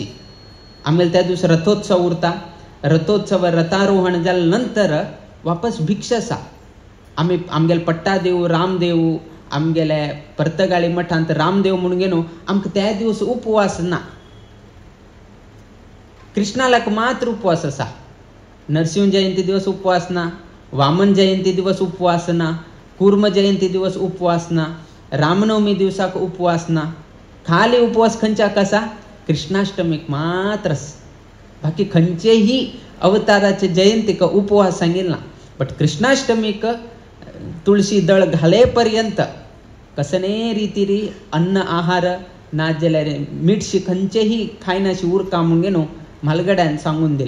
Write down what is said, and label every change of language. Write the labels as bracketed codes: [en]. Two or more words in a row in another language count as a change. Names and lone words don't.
[kok] आमगेले त्या दिवस रथोत्सव उरता. रथोत्सव रथारोहण जाल्या नंतर वापस भिक्षा आसा. आमी आमगेले पट्टा देव रामदेव, आमगेले पर्तगाळी मठांत रामदेव म्हणून गेलो, आमकां त्या दिवस उपवास ना. कृष्णालाक मात्र उपवास आसा. नरसिंह जयंती दिवस उपवास ना, वामन जयंती दिवस उपवास ना, कुर्म जयंती दिवस उपवास ना, रामनवमी दिवसाक उपवास ना. खाली उपवास खंयच्याक आसा, कृष्णाष्टमीक मात्र. बाकी खंयचेही अवताराचे जयंतीक उपवास सांगिल्ला. बट कृष्णाष्टमीक तुळशी दळ घाले पर्यंत कसने रितीरी अन्न आहार नाजाल्यार मीठशी खंयचेही खायनाशी उरका म्हणून गेलो म्हालगड्यान सांगून दिलें.